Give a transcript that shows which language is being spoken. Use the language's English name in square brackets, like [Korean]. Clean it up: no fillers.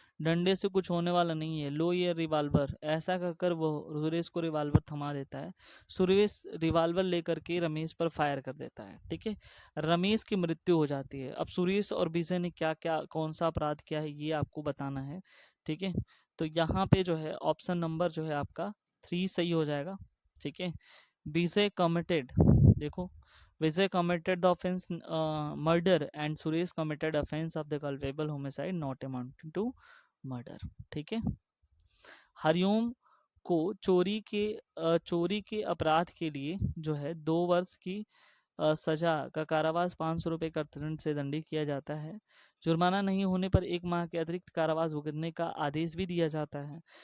[Hindi] डंडे से कुछ होने वाला नहीं है, लो ये रिवाल्वर, ऐसा कहकर वो सुरेश को रिवाल्वर थमा देता है। सुरेश रिवाल्वर लेकर के रमेश पर फायर कर देता है। ठीक है, रमेश की मृत्यु हो जाती है। अब सुरेश और विजय ने क्या क्या कौन सा अपराध किया है ये आपको बताना है। ठीक है, तो यहाँ पे जो है ऑप्शन नंबर जो है आपका 3 सही हो जाएगा। ठीक है, [English] Vijay committed, [Hindi] देखो, [English] Vijay committed the offense murder and Suresh committed offense of the culpable homicide not amounting to murder। [Hindi] ठीक है, हरिओम को चोरी के अपराध के लिए जो है 2 वर्ष की सजा का कारावास 500 रुपये का दंड से दंडित किया जाता है। जुर्माना नहीं होने पर 1 माह के अतिरिक्त कारावास भुगतने का आदेश भी दिया जाता है।